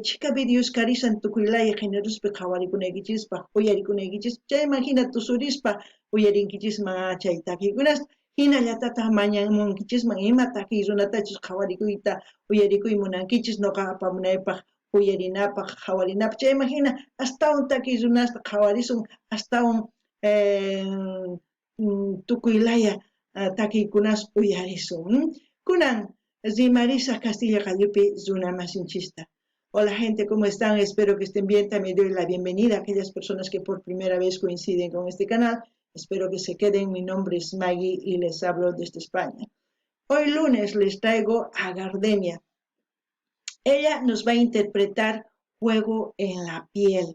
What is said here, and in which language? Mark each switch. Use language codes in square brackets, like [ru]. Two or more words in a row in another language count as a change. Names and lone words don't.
[qu] chika videos karisan tukuylaya generospi qhawarikunaykichispa uyarikunaykichis chayman hina tusurispa uyarinkichishman chay takiykunasta hinallatataq mañamunkichisman ima takiy runatachus qhawarikuyta uyarikuy munankichis noqa apamunaypaq uyarinapaq qhawarinapaq chayman hina astawan takiy runasta qhawarisun astawan tukuylaya takiykunas uyarisun kunan rimarisaq Castilla Qalluppi runa masinchista. [es] Hola gente, ¿cómo están? Espero que estén bien. También doy la bienvenida a aquellas personas que por primera vez coinciden con este canal. Espero que se queden. Mi nombre es Maggie y les hablo desde España. Hoy lunes les traigo a Gardenia. Ella nos va a interpretar Juego en la piel.